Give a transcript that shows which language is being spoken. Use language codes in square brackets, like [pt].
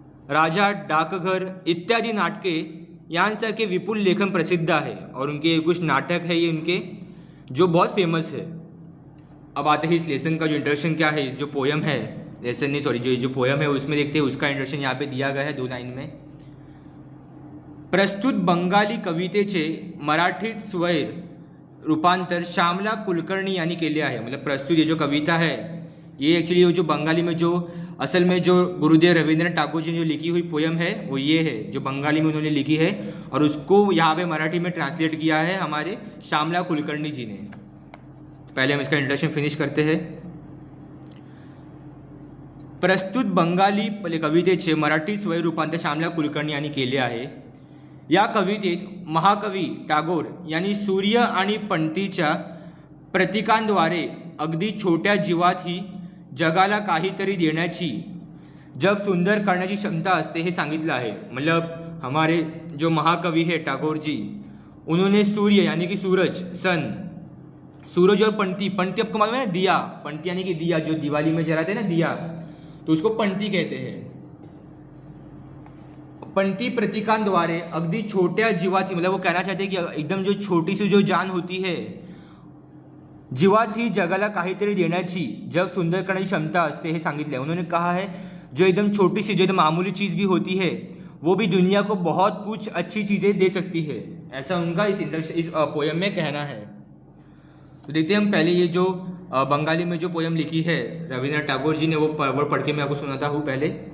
[hi] राजा, डाकघर इत्यादि [mr] नाटके यांसारखे विपुल लेखन [hi] प्रसिद्ध है, और उनके कुछ नाटक है ये उनके जो बहुत फेमस है। अब आते हैं इस लेसन का जो इंट्रोडक्शन क्या है, जो पोयम है, लेसन नहीं सॉरी, जो पोयम है उसमें देखते हैं उसका इंट्रोडक्शन यहाँ पे दिया गया है 2 लाइन में। [mr] प्रस्तुत बंगाली कवितेचे मराठीत स्वैर रूपांतर श्यामला कुलकर्णी यांनी केले आहे। [hi] मतलब प्रस्तुत ये जो कविता है ये एक्चुअली जो बंगाली में जो असल में जो गुरुदेव रविंद्रनाथ टैगोर जी ने जो लिखी हुई पोयम है वो ये है, जो बंगाली में उन्होंने लिखी है, और उसको यहाँ पे मराठी में ट्रांसलेट किया है हमारे श्यामला कुलकर्णी जी ने। पहले हम इसका इंट्रोडक्शन फिनिश करते हैं। [mr] प्रस्तुत बंगाली कवितेचे मराठी स्वैर रूपांतर श्यामला कुलकर्णी यांनी केले आहे। या कवितेत महाकवी टागोर यांनी सूर्य आणि पणतीच्या प्रतीकांद्वारे अगदी छोट्या जीवातही जगाला काहीतरी देण्याची, जग सुंदर करण्याची क्षमता असते हे सांगितलं आहे। [hi] मतलब हमारे जो महाकवि है टागोर जी, उन्होंने सूर्य यानी कि सूरज, सन, सूरज और पंती, पंती आपको मालूम है ना, दिया, पंती यानी कि दिया, जो दिवाली में जलाते हैं ना दिया, तो उसको पंती कहते हैं। [mr] पंती प्रतीकांद्वारे अगदी छोट्या जीवाची, [hi] मतलब वो कहना चाहते हैं कि एकदम जो छोटी सी जो जान होती है, [mr] जीवात ही जगाला काहीतरी देण्याची, जग सुंदर करण्याची क्षमता असते हे सांगितले। [hi] उन्होंने कहा है जो एकदम छोटी सी, जो एकदम मामूली चीज़ भी होती है वो भी दुनिया को बहुत कुछ अच्छी चीज़ें दे सकती है, ऐसा उनका इस पोयम में कहना है। तो देखते हैं हम पहले ये जो बंगाली में जो पोयम लिखी है रविन्द्रनाथ टैगोर जी ने, वो पढ़ के मैं आपको सुनाता हूँ पहले।